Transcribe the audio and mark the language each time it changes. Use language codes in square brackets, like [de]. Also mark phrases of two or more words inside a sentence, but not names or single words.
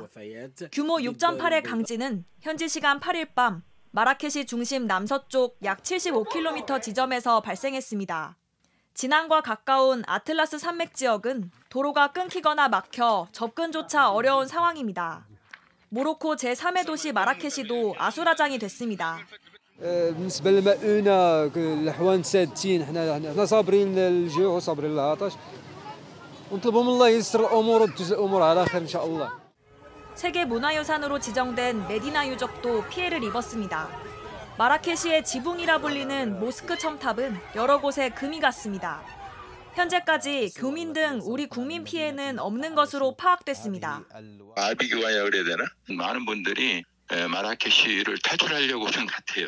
[ko] 규모 6.8의 강진은 현지 시간 8일 밤 마라케시 중심 남서쪽 약 75km 지점에서 발생했습니다. 진앙과 가까운 아틀라스 산맥 지역은 도로가 끊기거나 막혀 접근조차 어려운 상황입니다. 모로코 제3의 도시 마라케시도 아수라장이 됐습니다. [ar] بالنسبه للمؤونه الاحوال سادتين حنا صابرين للجوع وصابرين للعطش ونطلبوا من الله ييسر الامور وتجزي الامور على خير ان شاء الله. [ko] 세계 문화유산으로 지정된 메디나 유적도 피해를 입었습니다. 마라케시의 지붕이라 불리는 모스크 첨탑은 여러 곳에 금이 갔습니다. 현재까지 교민 등 우리 국민 피해는 없는 것으로 파악됐습니다. 아비규환이라고 그래야 되나? 많은 분들이 마라케시를 탈출하려고 하는 것 같아요.